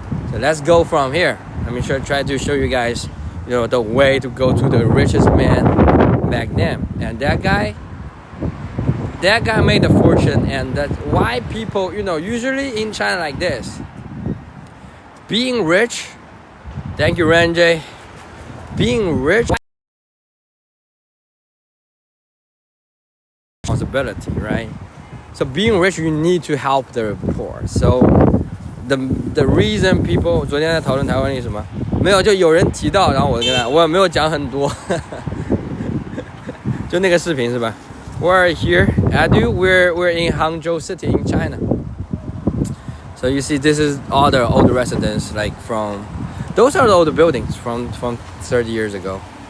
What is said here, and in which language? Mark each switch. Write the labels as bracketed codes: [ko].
[en] So let's go from here. Let me try to show you guys, the way to go to the richest man back then, and that guy made a fortune, and that's why people, usually in China like this, being rich, thank you, Renjay, being rich, responsibility, right? So being rich, you need to help the poor. So the reason people [zh] 昨天在讨论台湾历史吗？没有，就有人提到，然后我也没有讲很多，就那个视频是吧？ [en] We're here, Adu. We're in Hangzhou City in China. So you see, this is all the old residents, like from, those are the old buildings from 30 years ago.